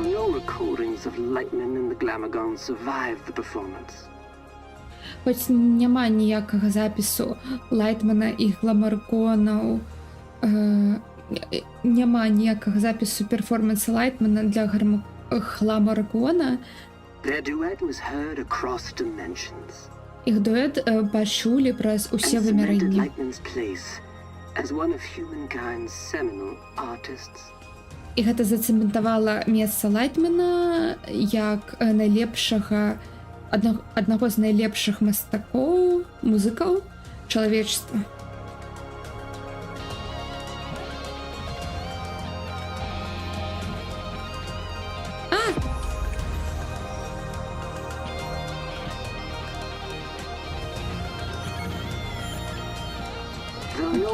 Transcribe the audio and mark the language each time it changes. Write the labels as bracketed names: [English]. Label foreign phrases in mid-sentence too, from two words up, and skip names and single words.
[English] recordings of Lightman and the Glamagons survived the performance. [Ukrainian] Хоч нема ніякого запису Лайтмана і Гламаргонаў, нема ніякого запису перформансу Лайтмана для Гламаргона. [English] Their duet was heard across dimensions. [Belarusian] Іх дуэт пачулі праз усе [English] And cemented [Belarusian] вымярэнні. [English] Lightman's place as one of humankind's seminal artists. [Belarusian] І гэта зацэментавала месца Лайтмана як найлепшага, аднаго з найлепшых мастакоў, музыкаў чалавечества. [English] Though no